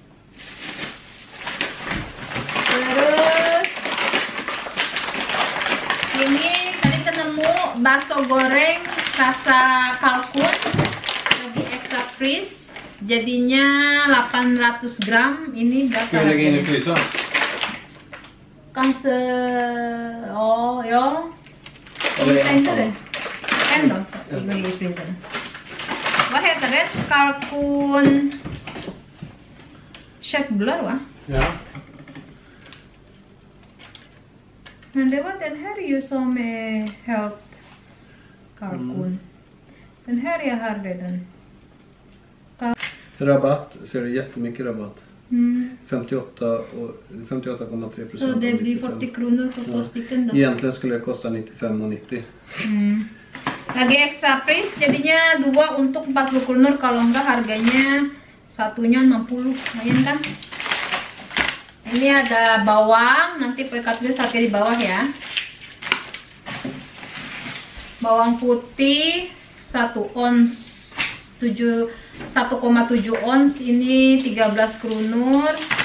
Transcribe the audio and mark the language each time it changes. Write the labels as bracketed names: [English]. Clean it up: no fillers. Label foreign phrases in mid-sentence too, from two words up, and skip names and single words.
[Indonesian] Terus ini tadi ketemu bakso goreng rasa kalkun lagi [English] extra freeze, [Indonesian] jadinya 800 gram. Ini berapa harganya? Kan oh ya printer deh kan dong bagi printer. [Swedish] Vad heter det? Kalkun köttbullar va? Ja. Men det var den här ju som är helt kalkun. Den här jag hade den. Rabatt, ser du jättemycket rabatt. 58,3%. Så det blir 40 kronor för 2 stycken då. Egentligen skulle det kosta 95,90. [Indonesian] Lagi [English] extra price, [Indonesian] jadinya 2 untuk 40 kronor, kalau enggak harganya satunya 60. Lumayan kan? Ini ada bawang, nanti Poika tulis harga di bawah ya. Bawang putih 1 ons 1,7 ons, ini 13 kronor.